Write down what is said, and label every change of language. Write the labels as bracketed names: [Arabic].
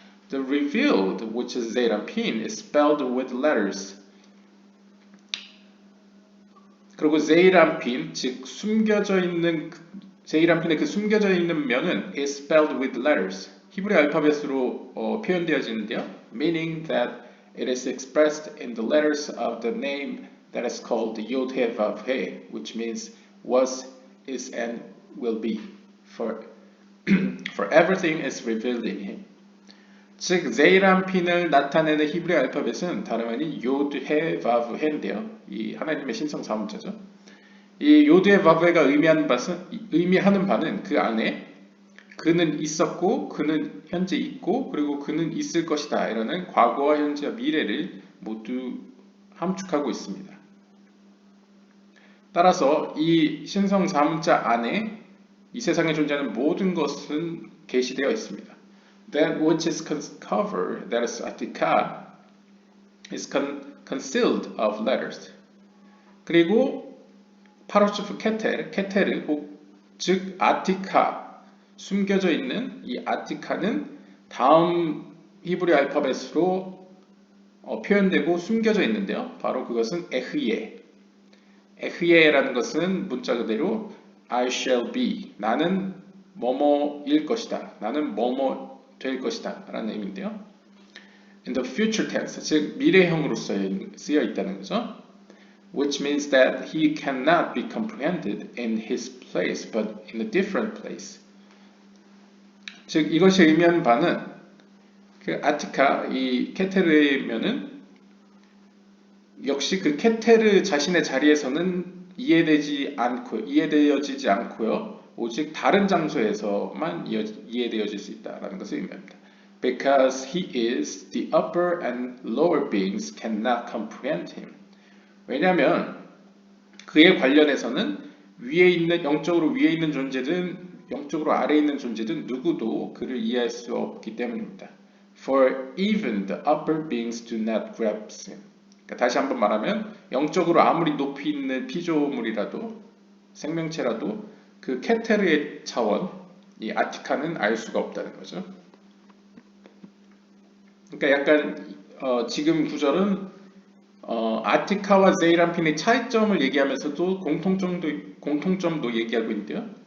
[English] The revealed, which is Zeirampin, is spelled with letters. [Korean] 그리고 제이람핀, 즉 숨겨져 있는 제이람핀의 그 숨겨져 있는 면은 [English] is spelled with letters. [Korean] 히브리 알파벳으로 표현되어지는데요. [English] Meaning that it is expressed in the letters of the name that is called Yod-Heh-Vav-Heh, which means was, is, and will be. For everything is revealed in him. [Korean] 즉 제이람핀을 나타내는 히브리 알파벳은 다름 아닌 요드헤바브헤인데요. 이 하나님의 신성 사문자죠. 이 요드헤바브헤가 의미하는 바는 그 안에 그는 있었고 그는 현재 있고 그리고 그는 있을 것이다 이라는 과거와 현재와 미래를 모두 함축하고 있습니다. 따라서 이 신성 사문자 안에 이 세상에 존재하는 모든 것은 계시되어 있습니다. [English] That which is covered, that is Attica, is concealed of letters. [Korean] 그리고 파로츠프 케테르, 즉 아티카, 숨겨져 있는 이 아티카는 다음 히브리 알파벳으로 표현되고 숨겨져 있는데요. 바로 그것은 에흐예. 에흐예라는 것은 문자 그대로 [English] I shall be, [Korean] 나는 뭐뭐일 것이다. 나는 뭐뭐 될 것이다 라는 의미인데요. [English] In the future tense, [Korean] 즉 미래형으로 쓰여 있다는 거죠. [English] Which means that he cannot be comprehended in his place, but in a different place. [Korean] 즉 이것이 의미하는 바는 그 아티카, 이 케테르면은 역시 그 케테르 자신의 자리에서는 이해되어지지 않고요. 오직 다른 장소에서만 이해되어질 수 있다는 것을 의미합니다. [English] Because he is, the upper and lower beings cannot comprehend him. [Korean] 왜냐하면 그에 관련해서는 영적으로 위에 있는 존재든 영적으로 아래에 있는 존재든 누구도 그를 이해할 수 없기 때문입니다. [English] For even the upper beings do not grasp him. [Korean] 그러니까 다시 한번 말하면 영적으로 아무리 높이 있는 피조물이라도 생명체라도 그 케테르의 차원, 이 아티카는 알 수가 없다는 거죠. 그러니까 약간 지금 구절은 아티카와 제이람핀의 차이점을 얘기하면서도 공통점도 얘기하고 있는데요.